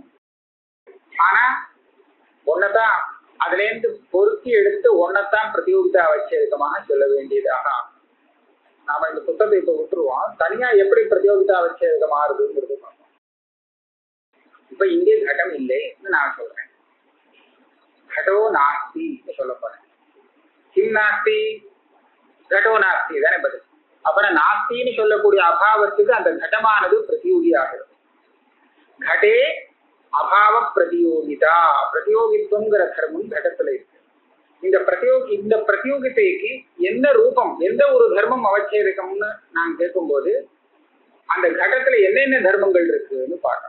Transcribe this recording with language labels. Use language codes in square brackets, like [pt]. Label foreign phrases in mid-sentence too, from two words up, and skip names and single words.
[ta] ஆனா ஒன்னதான் அதுல இருந்து பொருத்தி எடுத்து ஒன்னதான் பிரதியோகிதாவச்சேதகமாக சொல்ல வேண்டியதாக. நாம இந்த புத்தகத்தை இப்ப விட்டுருவோம். தனியா எப்படி பிரதியோகிதாவச்சேதகம் ஆறுதுங்கிறது பார்ப்போம். இப்ப இங்கே கடம் இல்லைன்னு நான் சொல்றேன். [sa] घटो नास्ति [ta] சொல்ல போறேன். [sa] किं नास्ति? घटो नास्ति [ta] தானே பதில். அப்புறம் நாஸ்தின்னு சொல்லக்கூடிய அபாவத்துக்கு அந்த கடமானது பிரதியோகி ஆகிறது. [sa] घटे अभाव प्रतियोगिता, [ta] பிரதியோகித்துவங்கிற தர்மம் கடத்துல இருக்கு. இந்த பிரதியோகிதைக்கு என்ன ரூபம், எந்த ஒரு தர்மம் அவச்சேதகம்னு நான் கேட்கும்போது அந்த கடத்துல என்னென்ன தர்மங்கள் இருக்குன்னு பார்க்கணும்.